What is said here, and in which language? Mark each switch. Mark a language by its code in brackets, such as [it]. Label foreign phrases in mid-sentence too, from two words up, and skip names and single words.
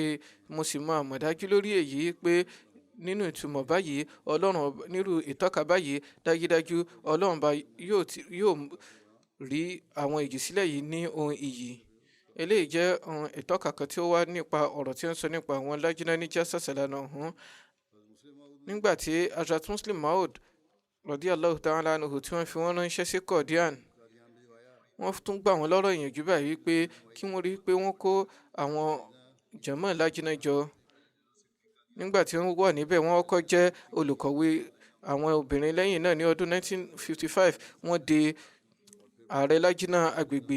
[yo] Mo sì máa mọ̀ dájú lórí èyí pé nínú ìtumọ̀ báyìí, Ọlọ́run nírú ìtọ́ka báyìí, dájúdájú Ọlọ́run bá yóò rí àwọn ìjìsílẹ̀ yìí ní ohun iyì. Eléyìí jẹ́ ohun ìtọ́ka kan tí ó wá nípa ọ̀rọ̀ tí ó ń sọ nípa àwọn Lajna Nijasa Salana ọ̀hún. Nígbà tí Hazrat Muslim Maud [ar] رضي الله تعالى عنه [yo] tí wọ́n fi wọ́n ránṣẹ́ sí Qadian, wọ́n tún gbà wọ́n lọ́rọ̀ ìyànjú báyìí pé kí wọ́n rí pé wọ́n kó àwọn jàmáà Lajna jọ. Nígbà tí wọ́n wà níbẹ̀, wọ́n kọ́kọ́ jẹ́ olùkọ̀wé àwọn obìnrin. Lẹ́yìn náà ní ọdún 1955 wọ́n di ààrẹ Lajna agbègbè.